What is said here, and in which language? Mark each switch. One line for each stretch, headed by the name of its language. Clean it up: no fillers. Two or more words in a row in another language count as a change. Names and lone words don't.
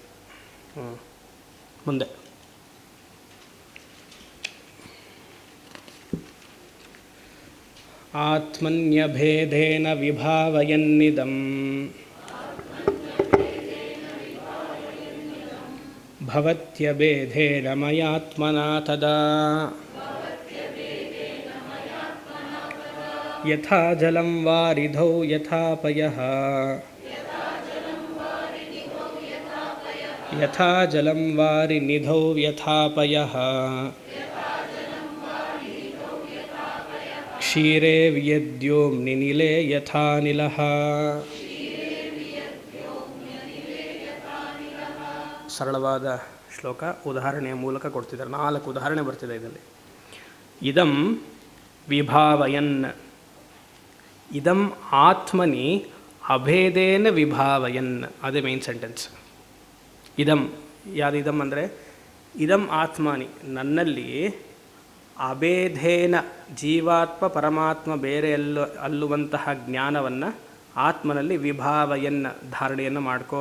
Sanskrit: ಮುಂದೆ ಆತ್ಮನ್ಯಭೇದೇನ ವಿಭಾವಯನ್ನಿದಂ ಭವತ್ಯಭೇದೇನ ಮಯಾತ್ಮನಾ ತದಾ ಯಥಾ ಜಲಂ ವಾರಿಧೌ ಯಥಾಪಯಃ ಯಥಾ ಜಲಂ ವಾರಿನಿಧೌ ಯಥಾಪಯಃ ಕ್ಷೀರೇ ವ್ಯದ್ಯೋಮ್ನಿ ನಿಲೇ ಯಥಾನಿಲಃ.
Kannada: ಸರಳವಾದ ಶ್ಲೋಕ, ಉದಾಹರಣೆಯ ಮೂಲಕ ಕೊಡ್ತಿದ್ದಾರೆ. 4 ಉದಾಹರಣೆ ಬರ್ತಿದೆ ಇದರಲ್ಲಿ.
Sanskrit: ಇದಂ ವಿಭಾವಯನ್. ಇದಂ ಆತ್ಮನಿ ಅಭೇದೇನ ವಿಭಾವಯನ್.
Kannada: ಅದೇ
English: main sentence.
Kannada: ಇದಂ ಯಾವುದು? ಇದಂ ಅಂದರೆ
Sanskrit: ಇದಂ ಆತ್ಮನಿ,
Kannada: ನನ್ನಲ್ಲಿ ಅಭೇದೇನ, ಜೀವಾತ್ಮ ಪರಮಾತ್ಮ ಬೇರೆ ಅಲ್ಲುವಂತಹ ಜ್ಞಾನವನ್ನು ಆತ್ಮನಲ್ಲಿ ವಿಭಾವಯನ್, ಧಾರಣೆಯನ್ನು ಮಾಡ್ಕೋ.